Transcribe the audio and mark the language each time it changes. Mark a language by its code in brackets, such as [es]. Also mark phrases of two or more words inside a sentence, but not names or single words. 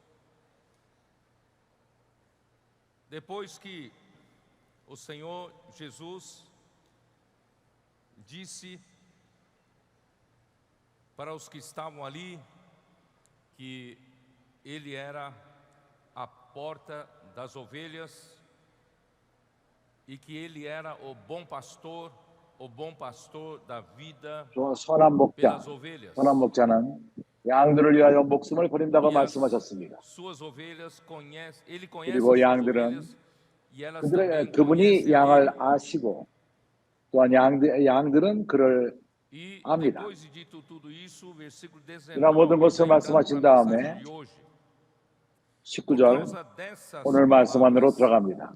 [pt] Depois que o Senhor Jesus disse para os que estavam ali que Ele era a porta das ovelhas e que Ele era o bom pastor da vida pelas ovelhas. [ko] 선한 목자는 양들을 위하여 목숨을 버린다고 말씀하셨습니다. 그리고 양들은 그분이 양을 아시고 또한 양들은 그를 압니다. 이런 모든 것을 말씀하신 다음에 19절 오늘 말씀 안으로 들어갑니다.